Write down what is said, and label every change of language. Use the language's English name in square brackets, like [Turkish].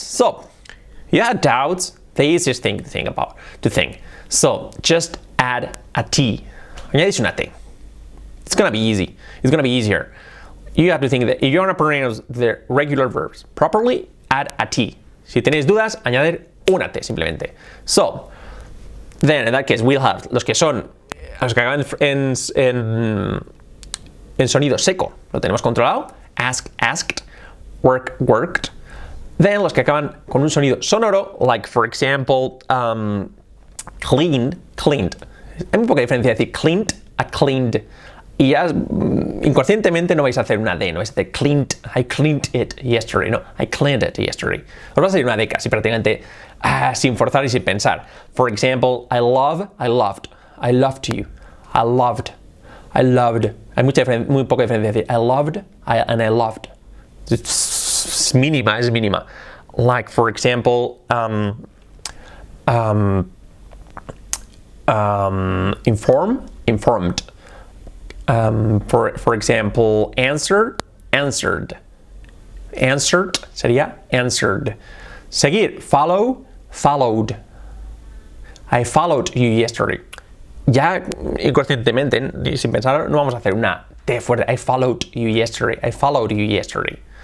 [English] So you had doubts. The easiest thing to think. So just add a T. [Spanish] Añadís una T. [English] It's gonna be easy. It's gonna be easier. You have to think that if you want to pronounce the regular verbs properly, add a T. [Spanish] Si tenéis dudas, añadir una T simplemente. [English] So, then in that case, we'll have [Spanish] los que acaban en sonido seco. Lo tenemos controlado. [English] Ask, asked. Work, worked. [Spanish] Then los que acaban con un sonido sonoro, [English] like for example, clean, cleaned. [Spanish] Hay muy poca diferencia de decir cleaned a cleaned. Y ya inconscientemente no vais a hacer una D, no vais a hacer cleaned, [English] I cleaned it yesterday, [Spanish] no, I cleaned it yesterday. Os va a salir una D casi prácticamente sin forzar y sin pensar. [English] For example, I loved you, I loved. [Spanish] Hay muy poca diferencia de decir [English] I loved and I loved. [Spanish] Es mínima. [English] Like for example, informed. For example, answered sería answered. [Spanish] Seguir, followed. [English] I followed you yesterday. [Spanish] Ya inconscientemente, sin pensar, no vamos a hacer una T fuerte. [English] I followed you yesterday.